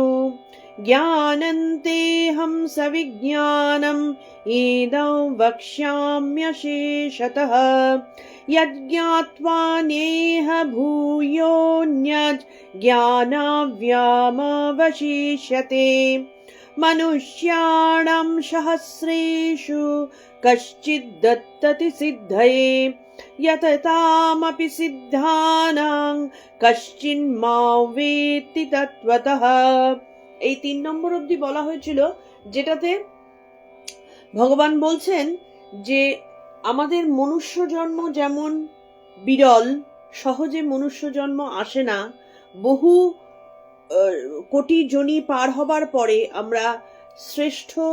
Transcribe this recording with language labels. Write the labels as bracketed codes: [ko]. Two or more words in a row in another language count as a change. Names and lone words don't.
[sa] ज्ञानन्तेऽहं सविज्ञानम् इदं वक्ष्याम्यशेषतः यज्ञात्वा नेह भूयोऽन्यत् ज्ञानाव्यामवशिष्यते। मनुष्याणां सहस्रेषु कश्चिद्दत्तति सिद्धये यततामपि सिद्धानां कश्चिन्मां वेत्ति तत्त्वतः। [bn] এই 3 নম্বর অবধি বলা হয়েছিল, যেটাতে ভগবান বলছেন যে আমাদের মনুষ্য জন্ম যেমন বিরল, সহজে মনুষ্য জন্ম আসে না, বহু কোটি জনি পার হবার পরে আমরা শ্রেষ্ঠ